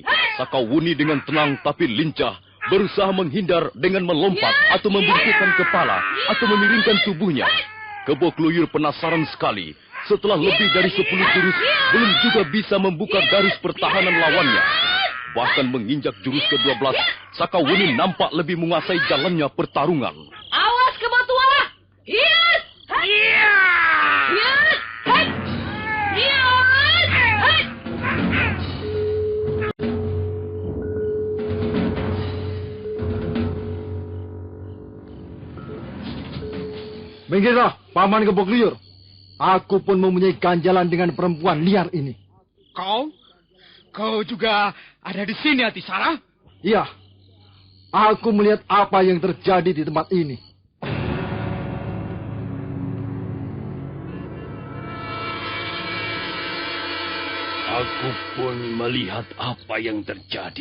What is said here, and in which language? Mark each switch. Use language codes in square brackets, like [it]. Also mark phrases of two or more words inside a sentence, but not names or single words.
[id] Sakawuni dengan tenang tapi lincah berusaha menghindar dengan melompat atau membungkukkan kepala atau memiringkan tubuhnya. Kebo Kluyur penasaran sekali. Setelah lebih dari 10 jurus, belum juga bisa membuka garis pertahanan lawannya. Bahkan menginjak jurus ke-12, Sakawuni nampak lebih menguasai jalannya pertarungan. Awas Kebo Tua! Hiat! Hiat! Hiat! Hiat! Minggirlah, Paman Kebo Kluyur. Aku pun mempunyai ganjalan dengan perempuan liar ini. Kau juga ada di sini, Atisara? Iya, aku melihat apa yang terjadi di tempat ini. Aku pun melihat apa yang terjadi.